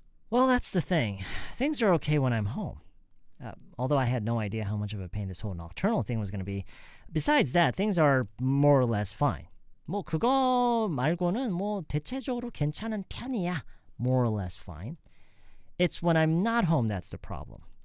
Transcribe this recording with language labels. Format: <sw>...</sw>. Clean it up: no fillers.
<en>Well, that's the thing. Things are okay when I'm home. although I had no idea how much of a pain this whole nocturnal thing was going to be. Besides that, things are more or less fine.</en> <ko>뭐 그거 말고는 뭐 대체적으로 괜찮은 편이야.</ko> <en>More or less fine. It's when I'm not home that's the problem.</en>